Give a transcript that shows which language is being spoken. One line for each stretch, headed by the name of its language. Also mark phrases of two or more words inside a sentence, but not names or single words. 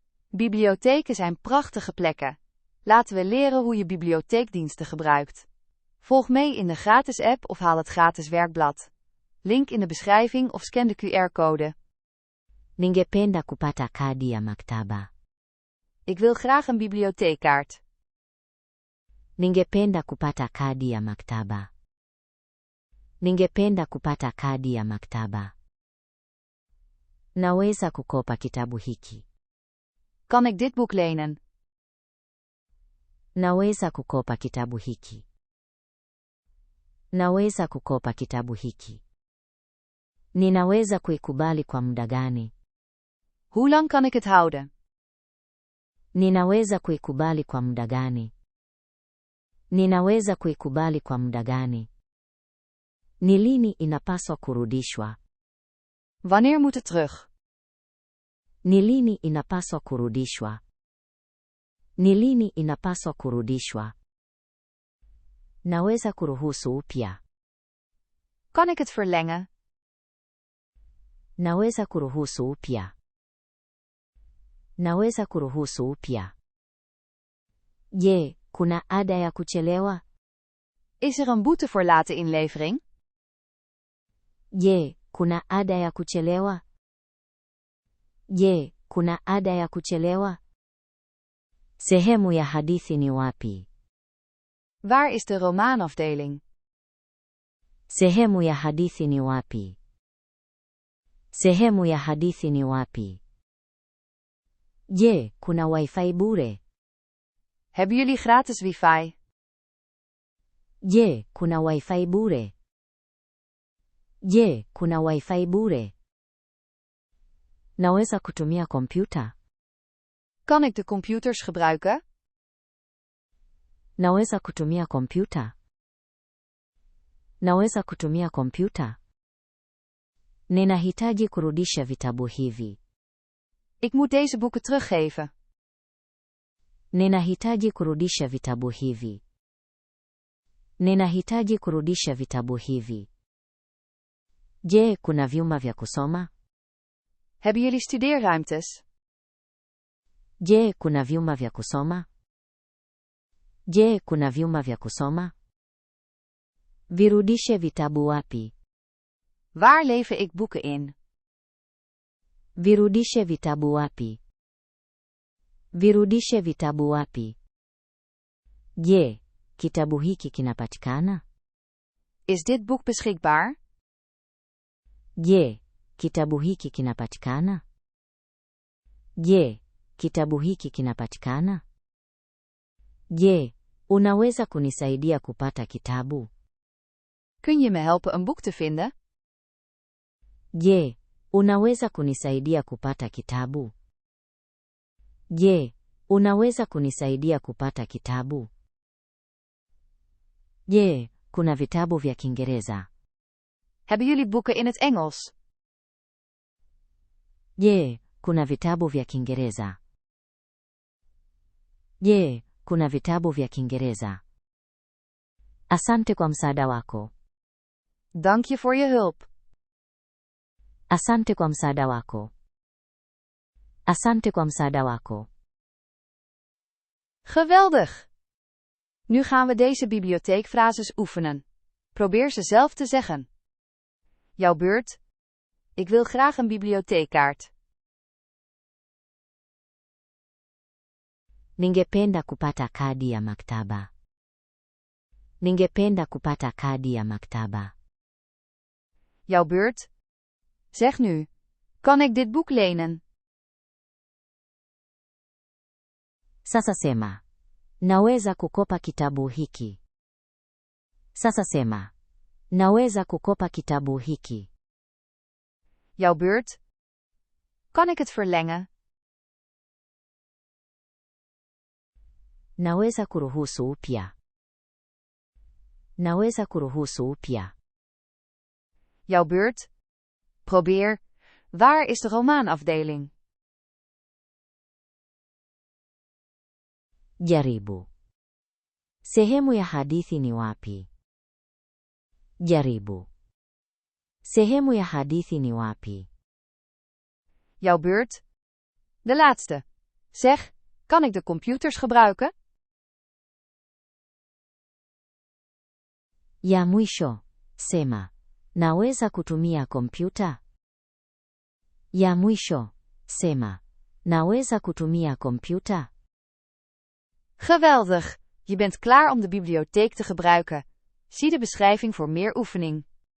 Dutch: Bibliotheken zijn prachtige plekken. Laten we leren hoe je bibliotheekdiensten gebruikt. Volg mee in de gratis app of haal het gratis werkblad. Link in de beschrijving of scan de QR-code.
Swahili: Ningependa kupata kadi ya maktaba.
Dutch: Ik wil graag een bibliotheekkaart.
Swahili: Ningependa kupata kadi ya maktaba. Ningependa kupata kadi ya maktaba. Naweza kukopa kitabu hiki.
Dutch: Kan ik dit boek lenen?
Swahili: Naweza kukopa kitabu hiki. Naweza kukopa kitabu hiki. Ninaweza kuikubali kwa muda gani?
Dutch: Hoe lang kan ik het houden?
Swahili: Ninaweza kuikubali kwa muda gani? Ninaweza kuikubali kwa muda gani? Ni lini inapaswa kurudishwa?
Dutch: Wanneer moet het terug?
Swahili: Ni lini inapaswa kurudishwa? Ni lini inapaswa kurudishwa? Naweza kuruhusu upya.
Dutch: Kan ik het verlengen?
Swahili: Naweza kuruhusu upya. Naweza kuruhusu upya. Je, kuna ada ya kuchelewa?
Dutch: Is er een boete voor late inlevering?
Swahili: Je, kuna ada ya kuchelewa? Je, kuna ada ya kuchelewa? Sehemu ya hadithi ni wapi?
Dutch: Waar is de romaanafdeling?
Swahili: Sehemu ya hadithi ni wapi? Sehemu ya hadithi ni wapi? Je, kuna wifi bure?
Dutch: Hebben jullie gratis wifi?
Swahili: Je, kuna wifi bure? Je, kuna wifi bure? Naweza kutumia kompyuta?
Dutch: Kan ik de computers gebruiken?
Swahili: Naweza kutumia kompyuta? Naweza kutumia kompyuta? Ninahitaji kurudisha vitabu hivi.
Dutch: Ik moet deze boeken teruggeven.
Swahili: Ninahitaji kurudisha vitabu hivi. Ninahitaji kurudisha vitabu hivi. Je, kuna vyumba vya kusoma?
Dutch: Hebben jullie studeerruimtes?
Swahili: Je, kuna vyumba vya kusoma? Je, kuna vyumba vya kusoma? Virudishe vitabu wapi?
Dutch: Waar lever ik boeken in?
Swahili: Virudishe vitabu wapi? Virudishe vitabu wapi? Je, kitabu hiki kinapatikana?
Dutch: Is dit boek beschikbaar?
Swahili: Je, kitabu hiki kinapatikana? Je, kitabu hiki kinapatikana? Je, unaweza kunisaidia kupata kitabu?
Dutch: Kun je me helpen een boek te vinden?
Swahili: Je, unaweza kunisaidia kupata kitabu? Je, unaweza kunisaidia kupata kitabu? Je, kuna vitabu vya Kiingereza?
Dutch: Hebben jullie boeken in het Engels?
Swahili: Je, kuna vitabu vya Kiingereza? Je, kuna vitabu vya Kiingereza? Asante kwa msaada wako.
Dutch: Dank je voor je hulp.
Swahili: Asante kwa msaada wako. Asante kwa msaada wako.
Dutch: Geweldig! Nu gaan we deze bibliotheekfrases oefenen. Probeer ze zelf te zeggen. Jouw beurt. Ik wil graag een bibliotheekkaart.
Swahili: Ningependa kupata kadi ya maktaba. Ningependa kupata kadi ya maktaba.
Dutch: Jouw beurt. Zeg nu. Kan ik dit boek lenen?
Swahili: Sasa sema. Naweza kukopa kitabu hiki. Sasa sema. Naweza kukopa kitabu hiki.
Dutch: Jouw beurt. Kan ik het verlengen?
Swahili: Naweza kuruhusu upya. Naweza kuruhusu upya.
Dutch: Jouw beurt. Probeer. Waar is de romaanafdeling?
Swahili: Jaribu. Sehemu ya hadithi ni wapi? Jaribu. Sehemu ya hadithi ni wapi?
Dutch: Jouw beurt. De laatste. Zeg, kan ik de computers gebruiken?
Swahili: Ya mwisho, sema. Naweza kutumia kompyuta? Ya mwisho, sema. Naweza kutumia kompyuta?
Dutch: Geweldig! Je bent klaar om de bibliotheek te gebruiken. Zie de beschrijving voor meer oefening.